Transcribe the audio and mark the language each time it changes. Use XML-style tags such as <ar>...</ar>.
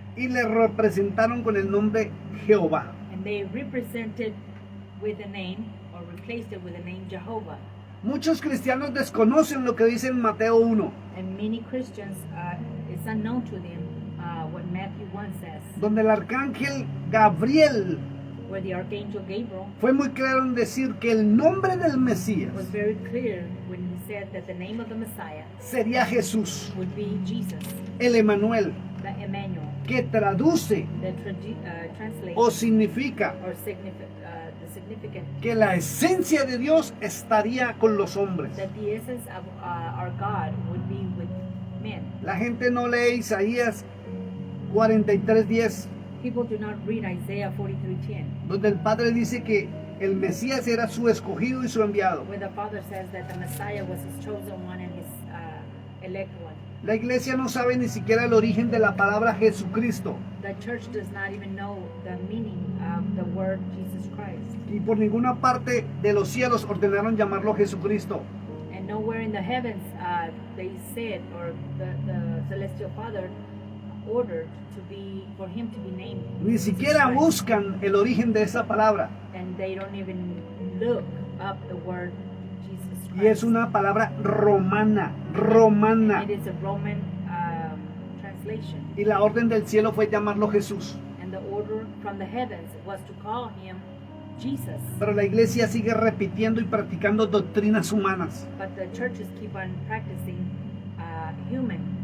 <es>Y le representaron con el nombre Jehová.</es> <en>and they represented with the name or replaced it with the name Jehovah.</en> <es>Muchos cristianos desconocen lo que dice en Mateo 1,</es> <en>And many Christians, it's unknown to them what Matthew 1 says,</en> <es>donde el arcángel Gabriel</es> <en>where the archangel Gabriel</en> <es>fue muy claro en decir que el nombre del Mesías</es> <en>was very clear when he said that the name of the Messiah</en> <es>sería Jesús,</es> <en>would be Jesus,</en> <es>el Emanuel,</es> <en>the Emmanuel,</en> <es>que traduce</es> <en>that translates</en> <es>o significa</es> <en>or the significant</en> <es>que la esencia de Dios estaría con los hombres.</es> <en>that the essence of our God would be with men.</en> <es>La gente no lee Isaías 43:10,</es> <en>People do not read Isaiah 43:10,</en> <es>donde el Padre dice que el Mesías era su escogido y su enviado.</es> <en>where the Father says that the Messiah was his chosen one and his elect one.</en> <es>La iglesia no sabe ni siquiera el origen de la palabra Jesucristo,</es> <en>The church does not even know the meaning of the word Jesus Christ.</en> <es>y por ninguna parte de los cielos ordenaron llamarlo Jesucristo.</es> <en>And nowhere in the heavens they said, or the celestial Father ordered for him to be named</en> <es>Ni</es> <en>Jesus</en> <es>siquiera</es> <en>Christ.</en> <es>buscan el origen de esa palabra,</es> <en>And they don't even look up the word Jesus Christ.</en> <es>y es una palabra romana, romana.</es> <en>It is a Roman translation.</en> <es>Y la orden del cielo fue llamarlo Jesús.</es> <en>And the order from the heavens was to call him Jesus.</en> <es>Pero la iglesia sigue repitiendo y practicando doctrinas humanas</es> <en>But the churches keep on practicing human</en>